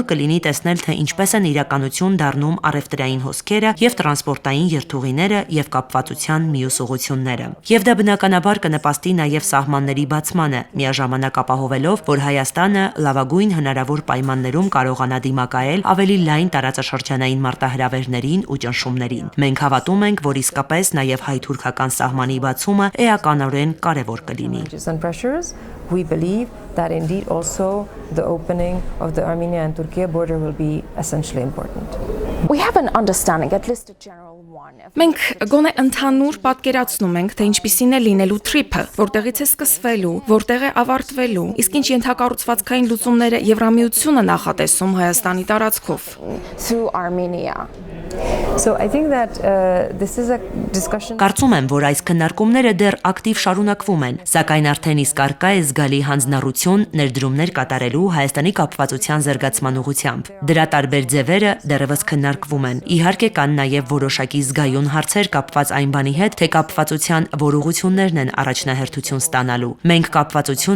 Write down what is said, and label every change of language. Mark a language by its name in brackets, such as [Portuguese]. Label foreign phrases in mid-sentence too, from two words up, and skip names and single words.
[Armenian] կլինի տեսնել, թե ինչպես են իրականություն դառնում առևտրային հոսքերը եւ տրանսպորտային երթուղիները եւ կապվածության մյուս ուղղությունները։ Եվ դա բնականաբար կնպաստի նաեւ սահմանների բացմանը, միաժամանակ ապահովելով, որ Հայաստանը լավագույն հնարավոր պայմաններում կարողանա դիմակայել ավելի լայն տարածաշրջանային մարտահրավերներին ու ճնշումներին։ Մենք հավատում ենք, որ իսկապես նաեւ հայ-թուրքական սահմանի բացումը էականորեն կարևոր կլինի։ [English] We believe that indeed also the opening of the Armenia and Turkey border will be essentially important. We have an understanding, at least a general one. [Armenian] Մենք գոնե ընդհանուր պատկերացնում ենք, թե ինչպիսին է լինելու TRIP-ը, որտեղից է սկսվելու, որտեղ է ավարտվելու, իսկ ինչ ենթակառուցվածքային լուծումները Եվրամիությունը նախատեսում Հայաստանի տարածքով։ [English] Through Armenia. So I think that this is a discussion. [Armenian] Կարծում եմ, որ այս քննարկումները դեռ ակտիվ շարունակվում են, սակայն արդեն իսկ արկա է զգալի հանձնառություն ներդրումներ կատարելու Հայաստանի կապվածության զարգացման ուղղությամբ։ Դրա տարբեր ձևերը դեռևս քննարկվում են։ Իհարկե կան նաև որոշակի զգայուն հարցեր կապված այն բանի հետ, թե կապվածության որ ուղղություններն են առաջնահերթություն ստանալու։ Մենք կապվածությունը